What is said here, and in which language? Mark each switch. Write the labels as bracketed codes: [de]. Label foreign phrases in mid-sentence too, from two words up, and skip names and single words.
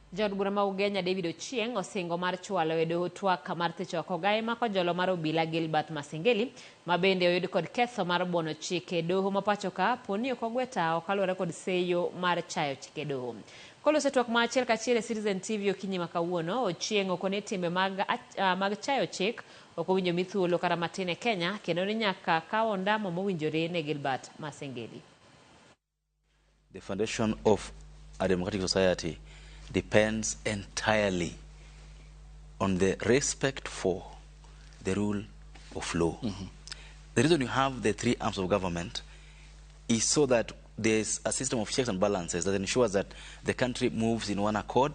[luo] Jaod bura ma Ugenya David Ochieng osingo mar chwalo e doho twak mar thicho kogae mako jolo mar obila Gilbert Masengeli ma bende oyud kod ketho mar buono chike doho ma pacho ka poni ok ogweta okaluwore kod seyo mar chayo chike doho. Kolose twak ma achiel kachiel e Citizen TV okinyi ma kawuono, Ochieng okone timbe mag chayo chik ok owinjo mithuolo kata matin e Kenya kendo ni nyaka kawo ondamo mowinjore ne Gilbert Masengeli. [en] The foundation of a democratic society depends entirely on the respect for the rule of law. The reason you have the three arms of government is so that there's a system of checks and balances that ensures that the country moves in one accord.